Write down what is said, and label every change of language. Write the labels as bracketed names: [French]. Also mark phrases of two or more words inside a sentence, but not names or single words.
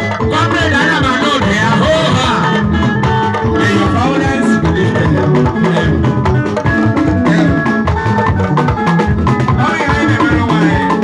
[Igbo] Comrade, ana m anụ ụda ya, hoo ha. [English] May your violence be lifted. [Igbo] Ọ ya anyị na-emere ụwa anyị.